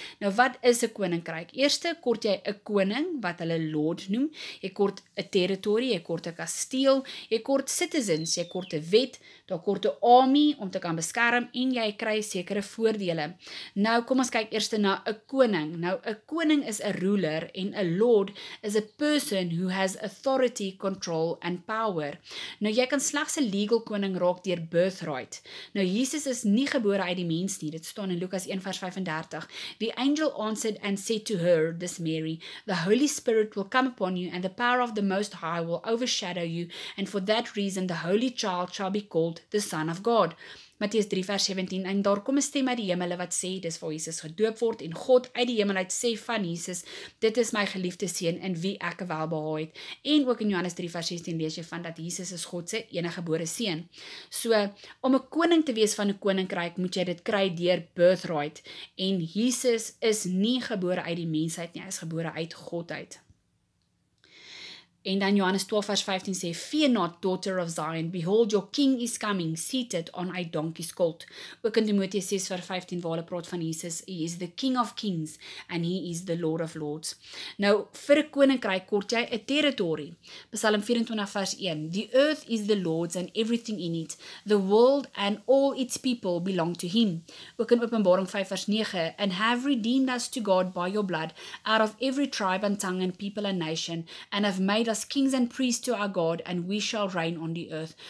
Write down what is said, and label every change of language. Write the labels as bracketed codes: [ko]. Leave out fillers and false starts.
[af] Nou wat is 'n koninkryk? Eerste kort jy 'n koning wat hulle lord noem. Jy kort 'n territory, jy kort 'n kasteel, jy kort citizens, jy kort 'n wet, daar kort 'n army om te kan beskerm en jy kry sekere voordele. Nou kom ons kyk eers na 'n koning. Nou 'n koning is 'n ruler en 'n lord is [en] a person who has authority, control and power. [af] Nou jy kan slegs 'n legal koning raak deur birthright. Nou Jesus is nie gebore uit die mens nie. Dit staan in Lukas 1 vers 35. [en] The angel answered and said to her, this Mary, the Holy Spirit will come upon you and the power of the Most High will overshadow you, and for that reason the Holy Child shall be called the Son of God. [af] Matteus 3 vers 17, en daar kom 'n stem uit die hemele wat sê, dis waar Jesus gedoop word, en God uit die hemel uit sê van Jesus, dit is my geliefde seun in wie ek welbehaag het. En ook in Johannes 3 vers 16 lees jy van dat Jesus is God se eniggebore seun. So, om 'n koning te wees van 'n koninkryk, moet jy dit kry deur birthright. En Jesus is nie gebore uit die mensheid nie, hy is gebore uit God uit. En dan Johannes 12 vers 15 sê, [en] Fear not, daughter of Zion, behold your king is coming, seated on a donkey's colt. [af] Ook in Timoteus 6 vers 15 waar hulle praat van Jesus, [en] he is the king of kings and he is the lord of lords. [af] Nou, vir 'n koninkryk kort jy 'n territory. [en] Psalm 24 vers 1, The earth is the Lord's and everything in it, the world and all its people belong to him. [af] Ook in Openbaring 5 vers 9, [en] and have redeemed us to God by your blood, out of every tribe and tongue and people and nation, and have made us kings and priests to our God, and we shall reign on the earth.